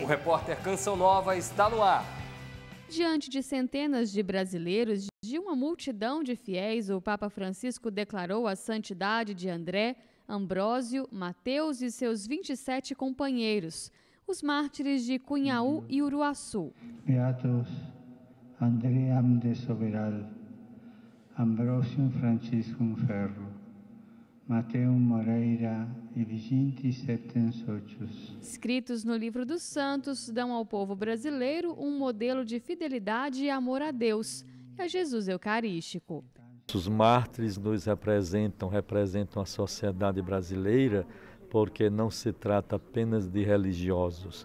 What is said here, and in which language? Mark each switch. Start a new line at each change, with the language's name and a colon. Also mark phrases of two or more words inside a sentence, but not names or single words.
Portuguese: O repórter Canção Nova está no ar. Diante de centenas de brasileiros, de uma multidão de fiéis, o Papa Francisco declarou a santidade de André, Ambrósio, Mateus e seus 27 companheiros, os mártires de Cunhaú e Uruaçu.
Latin: Beatus Andream de Soberal, Ambrosium Franciscum Ferro, Mateum Moreira e Viginti Septem Socius.
Portuguese: Escritos no Livro dos Santos, dão ao povo brasileiro um modelo de fidelidade e amor a Deus e a Jesus Eucarístico. Os mártires nos representam a sociedade brasileira, porque não se trata apenas de religiosos.